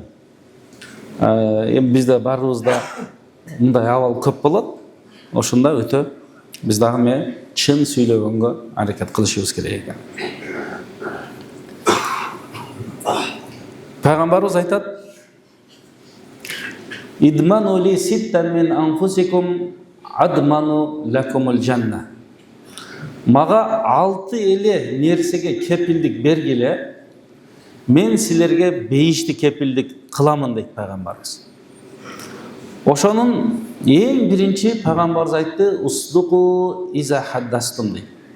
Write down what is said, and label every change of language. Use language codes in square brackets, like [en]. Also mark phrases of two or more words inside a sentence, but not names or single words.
[ky] Эми бизде баарыбызда мындай абал көп болот. Ошондо өтө биз дагы чын сүйлөгөнгө аракет кылышыбыз керек экен. Пайгамбарыбыз айтат: [ar] اضمنوا لي ستا من أنفسكم أضمن لكم الجنة. [ky] Мага 6 эле нерсеге кепилдик бергиле, мен силерге бейишти кепилдик кыламын дейт пайгамбарыбыз. Ошонун эң биринчи пайгамбарыбыз айтты: [ar] اصدقوا إذا حدثتم [ky] дейт.